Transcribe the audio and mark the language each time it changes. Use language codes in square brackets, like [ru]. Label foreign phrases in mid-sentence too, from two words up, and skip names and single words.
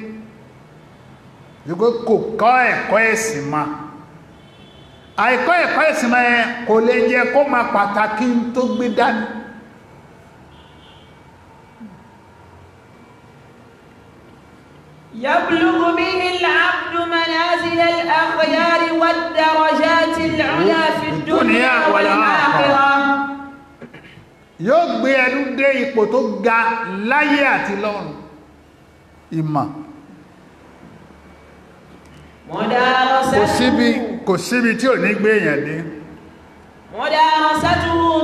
[yo] kò kọ́ ẹ̀kọ́ ẹ̀sìn ma àìkọ́ ẹ̀kọ́ ẹ̀sìn ma ẹ kò lè jẹ́ kó ma pàtàkì tó gbé dání. [ar] يبلغ به العبد منازل الأخيار والدرجات العلى في الدنيا والآخرة. [yo] Yóò gbé ẹnu dé ipò tó ga láyé àti lọ́run. Ìmọ̀. Kò síbi tí ò ní gbé èèyàn dé.